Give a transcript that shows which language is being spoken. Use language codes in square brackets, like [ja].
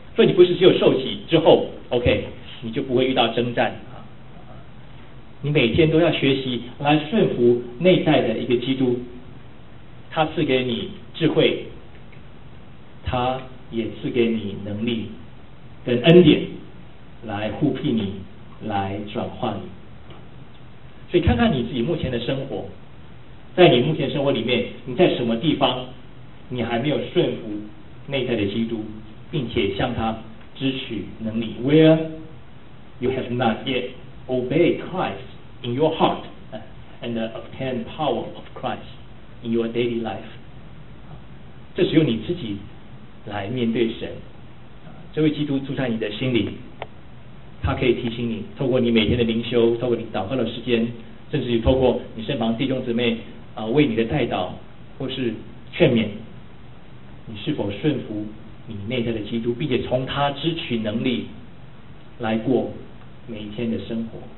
[zh] 所以你不是只有受洗之后 OK 你就不会遇到征战，啊，你每天都要学习来顺服内在的一个基督，他赐给你智慧，他也赐给你能力跟恩典来护庇你，来转化你。所以看看你自己目前的生活，在你目前生活里面，你在什么地方你还没有顺服内在的基督，并且向他支取能力。 [en] Where you have not yet obeyed Christ in your heart and obtained power of Christ in your daily life， [zh] 这只有你自己来面对神。这位基督住在你的心里，他可以提醒你，透过你每天的灵修，透过你祷告的时间，甚至于透过你身旁弟兄姊妹，为你的带导或是劝勉，你是否顺服你内在的基督，并且从他支取能力来过每一天的生活。